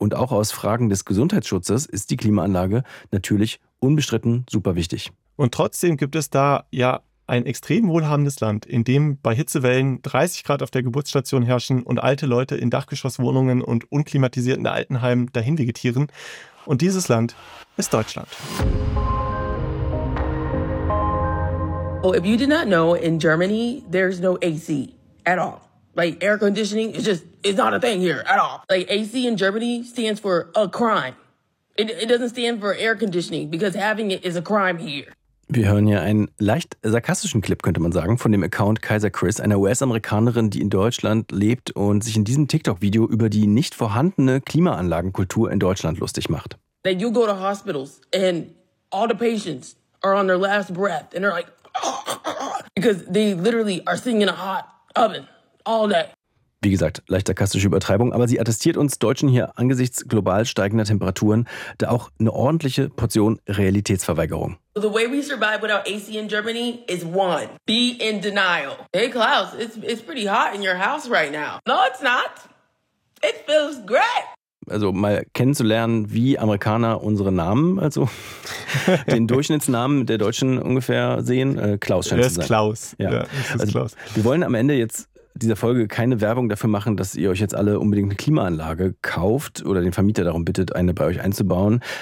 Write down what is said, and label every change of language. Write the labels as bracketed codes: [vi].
[de] Und auch aus Fragen des Gesundheitsschutzes ist die Klimaanlage natürlich unbestritten super wichtig. Und trotzdem gibt es da ja ein extrem wohlhabendes Land, in dem bei Hitzewellen 30 Grad auf der Geburtsstation herrschen und alte Leute in Dachgeschosswohnungen und unklimatisierten Altenheimen dahin vegetieren. Und dieses Land ist Deutschland. [en] Oh, if you did not know, in Germany, there's no AC at all. Like, air conditioning is just, it's not a thing here at all. Like, AC in Germany stands for a crime. It doesn't stand for air conditioning, because having it is a crime here. [de] Wir hören hier einen leicht sarkastischen Clip, könnte man sagen, von dem Account Kaiser Chris, einer US-Amerikanerin, die in Deutschland lebt und sich in diesem TikTok-Video über die nicht vorhandene Klimaanlagenkultur in Deutschland lustig macht. [en] Then you go to hospitals and all the patients are on their last breath and they're like, because they literally are sitting in a hot oven all day. [de] Wie gesagt, leicht sarkastische Übertreibung, aber sie attestiert uns Deutschen hier angesichts global steigender Temperaturen da auch eine ordentliche Portion Realitätsverweigerung. [en] The way we survive without AC in Germany is one, be in denial. Hey Klaus, it's pretty hot in your house right now. No, it's not. It feels great. [de] Also mal kennenzulernen, wie Amerikaner unsere Namen, also den Durchschnittsnamen der Deutschen ungefähr sehen. Klaus scheint es zu sein. Klaus. Ja. Also Klaus. Wir wollen am Ende jetzt dieser Folge keine Werbung dafür machen, dass ihr euch jetzt alle unbedingt eine Klimaanlage kauft oder den Vermieter darum bittet, eine bei euch einzubauen.